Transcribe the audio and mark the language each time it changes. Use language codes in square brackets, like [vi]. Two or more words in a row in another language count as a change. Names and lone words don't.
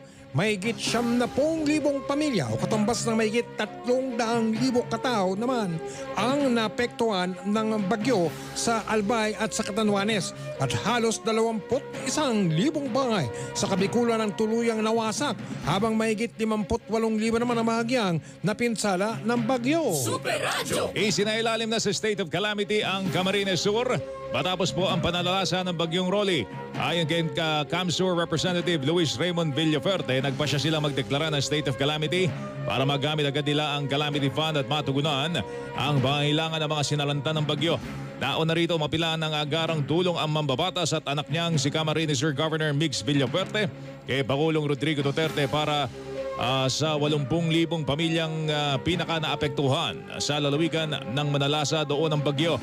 [tl] mahigit 70,000 pamilya o katumbas ng mahigit 300,000 katao naman ang naapektuhan ng bagyo sa Albay at sa Catanduanes at halos 21,000 bahay sa Kabikulan ang tuluyang nawasak habang mahigit 58,000 naman ang bahagyang napinsala ng bagyo. Super Radio. Isinailalim na sa [en] state of calamity [tl] ang Camarines Sur matapos po ang panalasa ng bagyong Rolly. Ayon kay CAMSUR Representative Luis Raymond Villaferte, nagpasya silang magdeklara ng [en] state of calamity [tl] para magamit agad nila ang [en] calamity fund [tl] at matugunan ang pangangailangan ng mga sinalanta ng bagyo. Nauna rito mapilaan ng agarang tulong ang mambabatas at anak niyang si Camarines Sur Governor Mix Villaferte kay Pangulong Rodrigo Duterte para sa 80,000 pamilyang pinaka naapektuhan sa lalawigan ng manalasa doon ng bagyo.